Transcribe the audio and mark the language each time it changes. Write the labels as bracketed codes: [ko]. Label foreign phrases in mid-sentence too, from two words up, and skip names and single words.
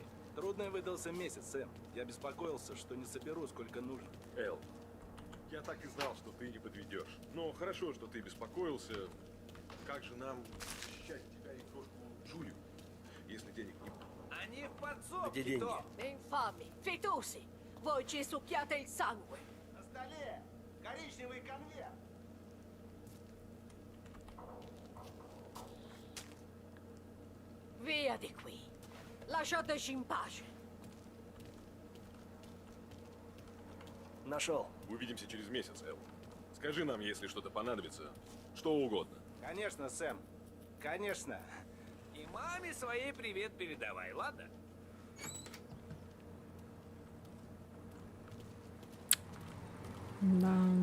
[ru] Трудный выдался месяц, Сэм. Я беспокоился, что не соберу, сколько нужно. Эл, я так и знал, что ты не подведешь. Но хорошо, что ты беспокоился. Как же нам защищать тебя и крошку Джулию, если денег не будет? Они в подсобке, Где деньги? Том. [it] Infami, fitosi, voi ci succhiate il sangue. [ru] На столе коричневый конверт. [it] Via di qui. Lasciateci in pace. [ru] Нашел. Увидимся через месяц, Эл. Скажи нам, если что-то понадобится. Что угодно. Конечно, Сэм. Конечно. И маме своей привет передавай, ладно? Да.